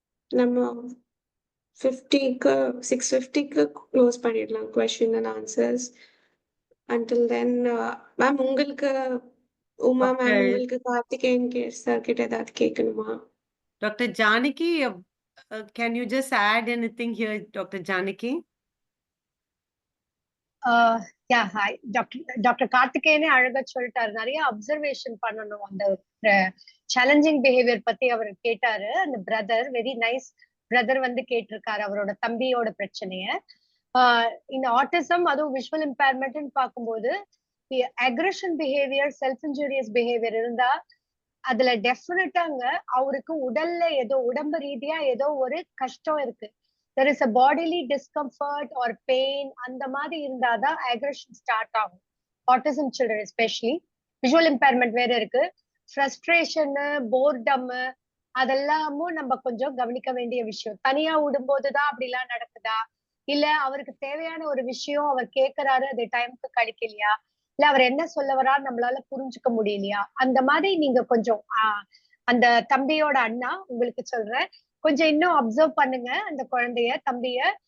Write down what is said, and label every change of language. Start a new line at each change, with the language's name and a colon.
Tamil: நம்ம 6:50க்கு க்ளோஸ் பண்ணிடலாம் question and answers.
English: until then ma'am,
Tamil: உங்களுக்கு
English: Uma ma'am, Okay.
Tamil: உங்களுக்கு கார்த்திகேயன் சார் கிட்ட ஏதாவது கேட்கணுமா?
English: Dr. Janaki, can you just add anything here, Dr. Janaki? Yeah, hi.
Tamil: Doctor கார்த்திகேயனே அழகா சொல்லிட்டாரு. நிறைய அப்சர்வேஷன் பண்ணணும். அந்த சேலஞ்சிங் பிஹேவியர் பத்தி அவர் கேட்டாரு. அந்த பிரதர், வெரி நைஸ் பிரதர் வந்து கேட்டிருக்காரு அவரோட தம்பியோட பிரச்சனைய. இந்த ஆட்டிசம், அதுவும் விஷுவல் இம்பேர்மெண்ட்னு பார்க்கும்போது aggression behaviour, self injurious behaviour இருந்தா அதுல டெஃபினட்டாங்க அவருக்கு உடல்ல ஏதோ உடம்பு ரீதியா ஏதோ ஒரு கஷ்டம் இருக்கு.
English: there is a bodily discomfort or pain,
Tamil: அந்த மாதிரி இருந்தாதான் அக்ரெஷன் ஸ்டார்ட் ஆகும். Autism children especially. Visual impairment வேற இருக்கு. ஃப்ரஸ்ட்ரேஷன், போர்டம், அதெல்லாமும் நம்ம கொஞ்சம் கவனிக்க வேண்டிய விஷயம். தனியா விடும்போதுதான் அப்படிலாம் நடக்குதா, இல்ல அவருக்கு தேவையான ஒரு விஷயம் அவர் கேட்கிறாரு, அது டைமுக்கு கிடைக்கலையா, இல்ல அவர் என்ன சொல்ல வரான்னு நம்மளால புரிஞ்சுக்க முடியலையா, அந்த மாதிரி நீங்க கொஞ்சம் அந்த தம்பியோட அண்ணா உங்களுக்கு சொல்றேன், கொஞ்சம் இன்னும் அப்சர்வ் பண்ணுங்க அந்த குழந்தைய, தம்பிய.